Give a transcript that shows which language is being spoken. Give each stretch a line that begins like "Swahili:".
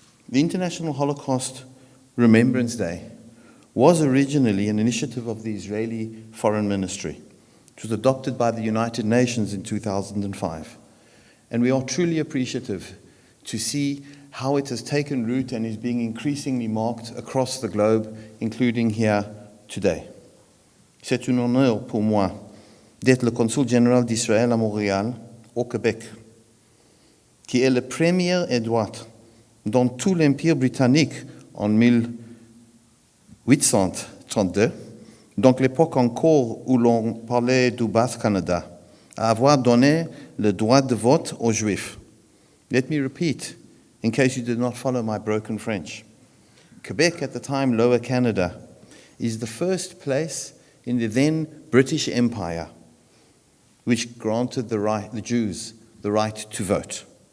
English: The International Holocaust Remembrance Day was originally an initiative of the Israeli Foreign Ministry. It was adopted by the United Nations in 2005. And we are truly appreciative to see how it has taken root and is being increasingly marked across the globe, including here today.
French: C'est un honneur pour moi d'être le consul général d'Israël à Montréal, au Québec, qui est le premier adjointe dans tout l'Empire britannique en 1832, donc l'époque encore où l'on parlait du Bas-Canada, à avoir donné le droit de vote aux Juifs.
English: Let me repeat, in case you did not follow my broken French. Quebec, at the time Lower Canada, is the first place in the then British Empire which granted the Jews the right to vote.